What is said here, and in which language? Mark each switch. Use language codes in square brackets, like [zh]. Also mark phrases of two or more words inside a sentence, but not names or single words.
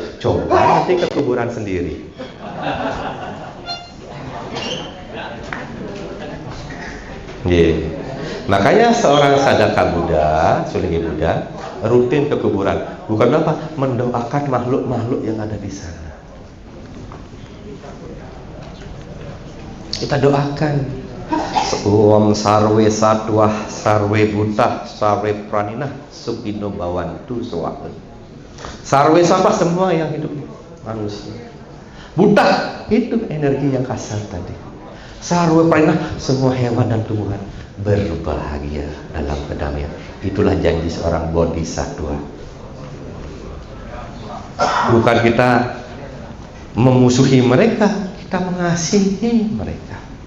[id] Coba nanti ke kuburan sendiri. Makanya seorang sadaka Buddha, Sulingi Buddha, rutin ke kuburan. Bukan apa? Mendoakan makhluk-makhluk yang ada di sana. Kita doakan. [sa] Om sarwe satwah sarwe buddha sarwe pranina sukino bawantu sowaken. [id] Sarwe apa? Semua yang hidup manusia. Buddha itu energi yang kasar tadi. [sa] Sarwe pranina [id] semua hewan dan tumbuhan berbahagia dalam kedamaian. Itulah janji seorang bodhisattva. Bukan kita memusuhi mereka, kita mengasihi mereka.